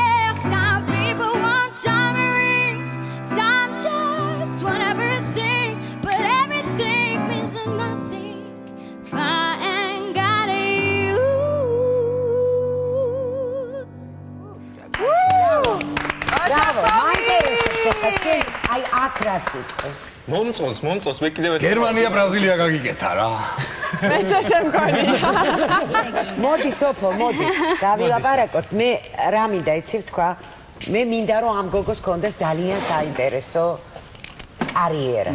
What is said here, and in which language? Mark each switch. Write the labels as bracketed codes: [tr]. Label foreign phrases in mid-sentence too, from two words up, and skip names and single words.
[en] Some people want diamond rings. Some just want everything, but everything means nothing. If I ain't got you. Bravo, [ka] მაინტერესებს აი აქ რა სიტყვა. მომწონს, მე კიდევ ერთ გერმანია, ბრაზილია გაგიკეთა რა. მეც ესე მგონია. მოდი სოფო, მოდი. გავილაპარაკოთ. მე რა მინდა იცი თქვა? მე მინდა რომ ამ გოგოს კონდეს ძალიან საინტერესო კარიერა.